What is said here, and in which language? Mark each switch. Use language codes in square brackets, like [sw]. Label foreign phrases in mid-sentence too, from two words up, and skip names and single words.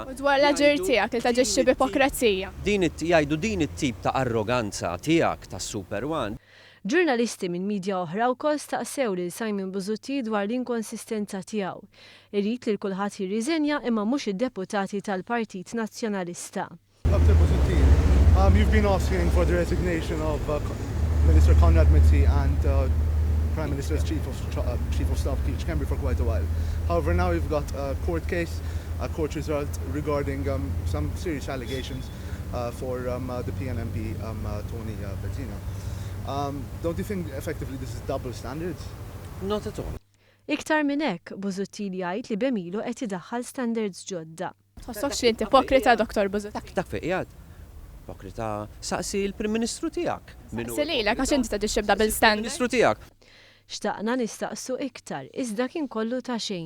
[mt] U dwar l-aġir tiegħek li taġixxi b'ipokrazija. Jgħidu din it-tip ta' arroganza tiegħek tas-Super One. Ġurnalisti minn midja oħra wkoll staqsew lil Simon Buzutti dwar l-inkonsistenza tiegħu. Irrid li kulħadd jirriżenja imma mhux id-deputati tal-Partit Nazzjonalista. [en] You've been asking for the resignation of Minister Conrad Mizzi and Prime Minister's Chief of Staff Keith Schembri for quite a while. However, now we've got a court case, a court result regarding some serious allegations for the PNMP Tony Bezzina. Don't you think effectively this is double standards? Not at all. [mt] Iktar minn hekk, Buzutti jgħid li bemilu qed idaħħal standards ġodda. Tħossokx li inti ipokrita, Dr. Buzutti? Dak fejn qiegħed. Ipokrita saqsi l-Prim Ministru tiegħek. Saqsi lilek għax inti taġixxi b' [en] double standards. [mt] Ministru tiegħek. Xtaqna nistaqsu iktar, iżda kien kollu ta' xejn.